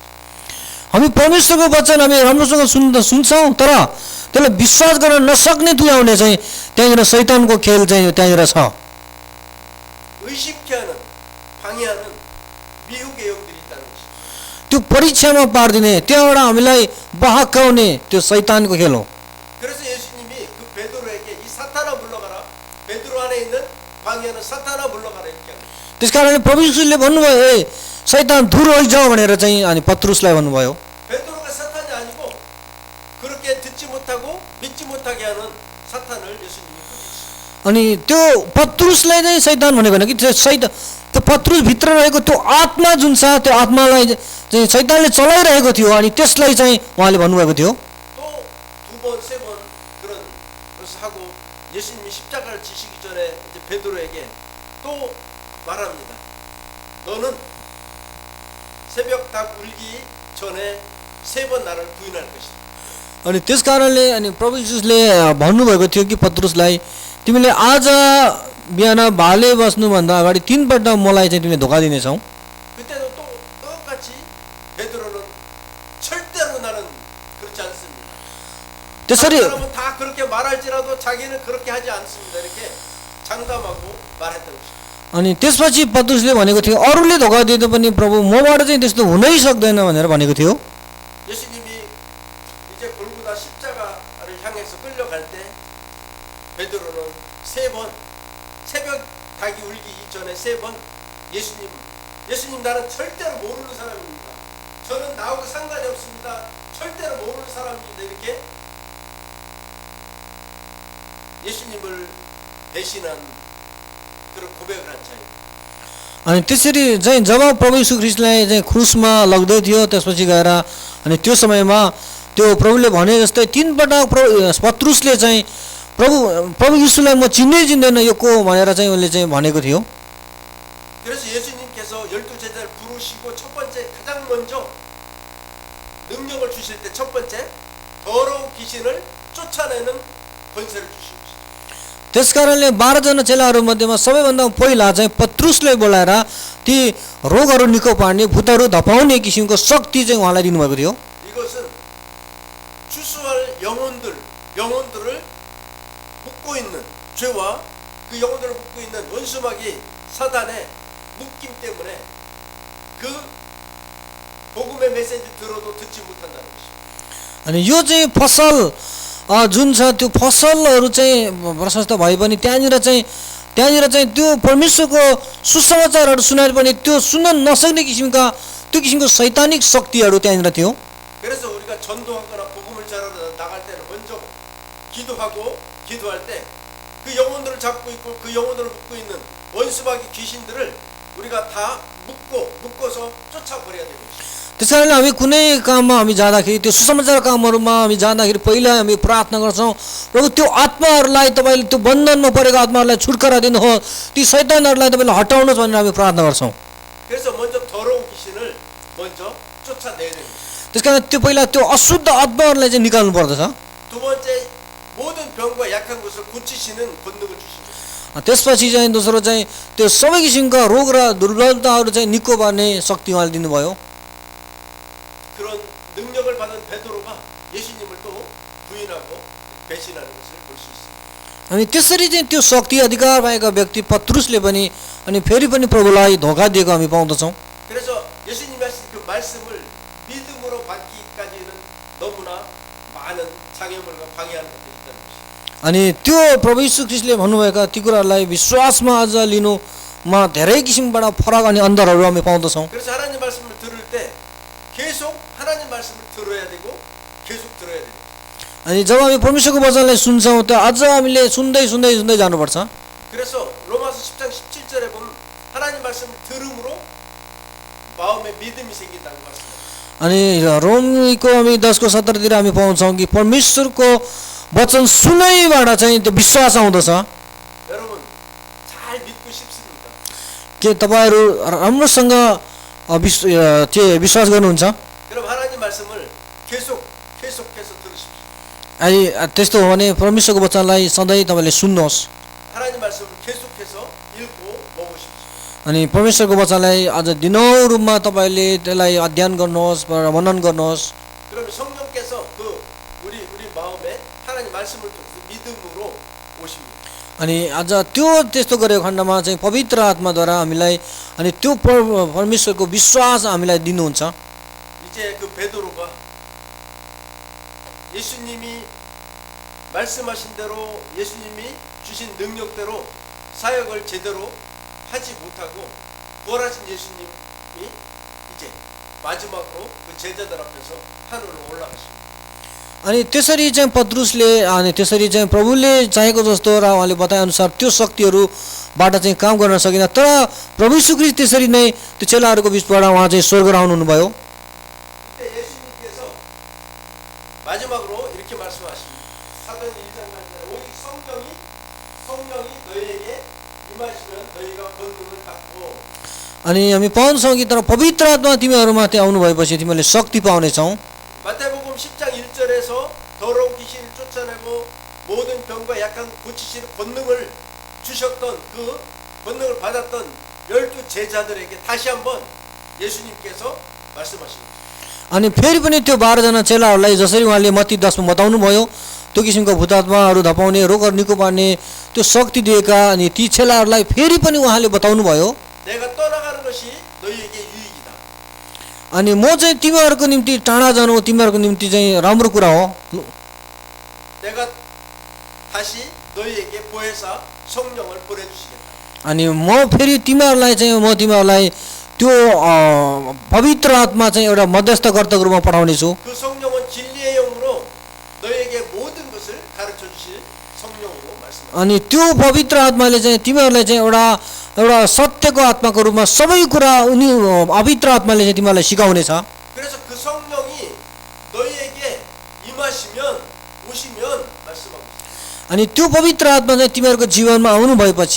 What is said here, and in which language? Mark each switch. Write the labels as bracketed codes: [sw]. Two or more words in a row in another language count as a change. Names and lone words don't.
[ne] हामी परमेश्वरको वचन हामी राम्रोसँग सुन्छौँ तर त्यसलाई विश्वास गर्न नसक्ने तुल्याउने चाहिँ त्यहाँनिर शैतानको खेल चाहिँ त्यहाँनिर छ। [ko] 의심케 하는 방해하는 미혹의 영들이 있다는 것이죠. [ne] त्यो परीक्षामा पारिदिने त्यहाँबाट हामीलाई बहकाउने त्यो शैतानको खेल हो। [ko] 그래서 예수님이 그 베드로에게 이 사탄아 물러가라. 베드로 안에 있는 방해하는 사탄아 물러가라 이렇게 합니다. [ne] त्यसकारणले प्रभु यीशुले भन्नुभयो ए शैतान धुर हैजाऊ भनेर चाहिँ अनि पत्रुसलाई भन्नुभयो। [ko] 베드로가 사탄이 아니고 그렇게 듣지 못하고 믿지 못하게 하는 사탄을 예수님이 꾸짖으십니다. [ne] अनि त्यो पत्रुसलाई चाहिँ शैतान भनेको होइन कि त्यो पत्रुस भित्र रहेको त्यो आत्मा जुन छ त्यो आत्मालाई चाहिँ शैतानले चलाइरहेको थियो अनि त्यसलाई चाहिँ उहाँले भन्नुभएको थियो। [ko] 또 두 번, 세 번 그런 것을 하고 예수님이 십자가를 지시기 전에 이제 베드로에게 또 말합니다. 너는 새벽 닭 울기 전에 3번 나를 부인할 것이다. [ne] अनि त्यसकारणले अनि प्रभु यीशुले भन्नुभएको थियो कि पत्रुसलाई तिमीले आज बिहान भाले बस्नुभन्दा अगाडि 3 पल्ट मलाई चाहिँ तिमीले धोका दिनेछौ। [ko] 그때도 또 똑같이 베드로는 절대로 나는 그렇지 않습니다. [ne] त्यसरी [ko] 다른 사람은 다 그렇게 말할지라도 자기는 그렇게 하지 않습니다. 이렇게 장담하고 말했던 것입니다. [ne] अनि त्यसपछि पत्रुसले भनेको थियो अरूले धोका दिँदा पनि प्रभु मबाट चाहिँ त्यस्तो हुनै सक्दैन भनेर भनेको थियो। [ko] 예수님이 이제 골고다 십자가를 향해서 끌려갈 때 베드로는 3번 새벽 닭이 울기 이전에 3번 예수님 나는 절대로 모르는 사람입니다. 저는 나하고 상관이 없습니다. 절대로 모르는 사람입니다. 이렇게 예수님을 배신한 그런 고백을 한 자입니다. [ne] अनि त्यसरी चाहिँ जब प्रभु यीशु ख्रीष्टलाई चाहिँ क्रुसमा लग्दै थियो त्यसपछि गएर अनि त्यो समयमा त्यो प्रभुले भने जस्तै 3 पटक पत्रुसले चाहिँ प्रभु यीशुलाई म चिन्दैन यो को भनेर चाहिँ उनले चाहिँ भनेको थियो। [ko] 그래서 예수님께서 12 제자를 부르시고 첫 번째 가장 먼저 능력을 주실 때 첫 번째 더러운 귀신을 쫓아내는 권세를 주신 것이죠. [ne] त्यसकारणले 12 जना चेलाहरू मध्येमा सबैभन्दा पहिला चाहिँ पत्रुसलाई बोलाएर ती रोगहरू निको पार्ने भूतहरू धपाउने किसिमको शक्ति चाहिँ उहाँलाई दिनुभएको थियो। [ko] 이것은 추수할 영혼들을 묶고 있는 죄와 그 영혼들을 묶고 있는 원수마귀 사단의 묶임 때문에 그 복음의 메시지 들어도 듣지 못한다는 것입니다. [ne] अनि यो चाहिँ फसल जुन छ त्यो फसलहरू चाहिँ प्रशस्त भए पनि त्यहाँनिर चाहिँ त्यो परमेश्वरको सुसमाचारहरू सुनाए पनि त्यो सुन्न नसक्ने किसिमको शैतानिक शक्तिहरू त्यहाँनिर थियो। [ko] 그래서 우리가 전도하거나 복음을 전하러 나갈 때는 먼저 기도할 때 그 영혼들을 잡고 있고 그 영혼들을 묶고 있는 원수마귀 귀신들을 우리가 다 묶어서 쫓아버려야 되는 것입니다. [ne] त्यसकारणले हामी कुनै काममा हामी जाँदाखेरि त्यो सुसमाचार कामहरूमा हामी जाँदाखेरि पहिला हामी प्रार्थना गर्छौँ प्रभु त्यो आत्माहरूलाई तपाईँले त्यो बन्धनमा परेको आत्माहरूलाई छुटकारा दिनुहोस् ती शैतानहरूलाई तपाईँले हटाउनुहोस् भनेर हामी प्रार्थना गर्छौँ। [ko] 그래서 먼저 더러운 귀신을 먼저 쫓아내야 됩니다. [ne] त्यसकारण त्यो पहिला त्यो अशुद्ध आत्माहरूलाई चाहिँ निकाल्नु पर्दछ। [ko] 두 번째 모든 모든 병과 약한 것을 고치시는 권능을 주십니다. [ne] त्यसपछि चाहिँ दोस्रो चाहिँ त्यो सबै किसिमका रोग र दुर्बलताहरू चाहिँ निको पार्ने शक्ति उहाँले दिनुभयो। [ko] 그런 능력을 받은 베드로가 예수님을 또 부인하고 배신하는 것을 볼 수 있습니다. [ne] अनि त्यसरी चाहिँ त्यो शक्ति अधिकार पाएका व्यक्ति पत्रुसले पनि अनि फेरि पनि प्रभुलाई धोका दिएको हामी पाउँदछौँ। [ko] 그래서 예수님이 하신 그 말씀을 믿음으로 받기까지는 너무나 많은 장애물과 방해하는 것들이 있다는 것입니다. [ne] अनि त्यो प्रभु यीशु ख्रीष्टले भन्नुभएका ती कुराहरूलाई विश्वासमा अझ लिनुमा धेरै किसिमबाट फरक अनि अन्तरहरू हामी पाउँदछौँ। [ko] 그래서 하나님 말씀을 들을 때 계속 하나님 말씀을 들어야 되고 계속 들어야 됩니다. [ne] अनि जब हामी परमेश्वरको वचनलाई सुन्छौँ त्यो अझ हामीले सुन्दै सुन्दै सुन्दै जानुपर्छ। [ko] 그래서 로마서 10장 17절에 보면 하나님 말씀을 들음으로 마음에 믿음이 생긴다고 말씀합니다. [ne] अनि रोमीको हामी 10:17तिर हामी पाउँछौँ कि परमेश्वरको वचन सुनैबाट चाहिँ त्यो विश्वास आउँदछ। [ko] 여러분 잘 믿고 싶습니까? [ne] के तपाईँहरू राम्रोसँग विश्वास गर्नुहुन्छ? [ko] 그럼 하나님 말씀을 계속해서 들으십시오. [ne] अनि त्यस्तो हो भने परमेश्वरको वचनलाई सधैँ तपाईँले सुन्नुहोस्। [ko] 하나님 말씀을 계속해서 읽고 먹으십시오. [ne] अनि परमेश्वरको वचनलाई अझ दिनौँ रूपमा तपाईँले त्यसलाई अध्ययन गर्नुहोस् मनन गर्नुहोस्। [ko] 그러면 성령께서 우리 마음에 하나님 말씀을 통해서 믿음으로 오십니다. [ne] अनि अझ त्यो त्यस्तो गरेको खण्डमा चाहिँ पवित्र आत्माद्वारा हामीलाई अनि त्यो परमेश्वरको विश्वास हामीलाई दिनुहुन्छ। [ko] 이제 그 베드로가 예수님이 말씀하신 대로 예수님이 주신 능력대로 사역을 제대로 하지 못하고 부활하신 예수님이 이제 마지막으로 그 제자들 앞에서 하늘로 올라가십니다. [ne] अनि त्यसरी चाहिँ पत्रुसले अनि त्यसरी चाहिँ प्रभुले चाहेको जस्तो र उहाँले बताए अनुसार त्यो शक्तिहरूबाट चाहिँ काम गर्न सकिन। तर प्रभु यीशु ख्रीष्ट त्यसरी नै त्यो चेलाहरूको बिचबाट उहाँ चाहिँ स्वर्ग आउनुभयो। [ko] 그때 예수님께서 마지막으로 이렇게 말씀하십니다. 사도행 1장 말씀에 오직 성령이 너희에게 임하시면 너희가 권능을 받고 [ne] अनि हामी पाउँछौँ कि तर पवित्र आत्मा तिमीहरूमाथि आउनु भएपछि तिमीहरूले शक्ति पाउनेछौ। [ko] 마태복음 10장 1절에서 더러운 귀신을 쫓아내고 모든 병과 약한 고치시는 권능을 주셨던 그 권능을 받았던 12 제자들에게 다시 한번 예수님께서 말씀하십니다. [ne] अनि फेरि पनि त्यो 12जना चेलाहरूलाई जसरी उहाँले मत्ती 10 मा बताउनु भयो त्यो किसिमको भूतात्माहरू धपाउने रोगहरू निको पार्ने त्यो शक्ति दिएका अनि ती चेलाहरूलाई फेरि पनि उहाँले बताउनु भयो। [ko] 내가 떠나가는 것이 너희에게 유익이다. [ne] अनि म चाहिँ तिमीहरूको निम्ति टाढा जानु तिमीहरूको निम्ति चाहिँ राम्रो कुरा हो। [ko] 내가 다시 너희에게 보혜사 성령을 보내주시겠다. [ne] अनि म फेरि तिमीहरूलाई चाहिँ म तिमीहरूलाई त्यो पवित्र आत्मा चाहिँ एउटा मध्यस्थकर्ताको रूपमा पठाउने छु। [ko] 그 성령은 진리의 영으로 너희에게 모든 것을 가르쳐 주실 성령으로 말씀합니다. [ne] अनि त्यो पवित्र आत्माले चाहिँ तिमीहरूलाई चाहिँ एउटा सत्यको आत्माको रूपमा सबै कुरा उनी पवित्र आत्माले चाहिँ तिमीहरूलाई सिकाउनेछ। [ko] 그래서 그 성령이 너희에게 임하시면 오시면 말씀하고 있습니다. [ne] अनि त्यो पवित्र आत्मा चाहिँ तिमीहरूको जीवनमा आउनु भएपछि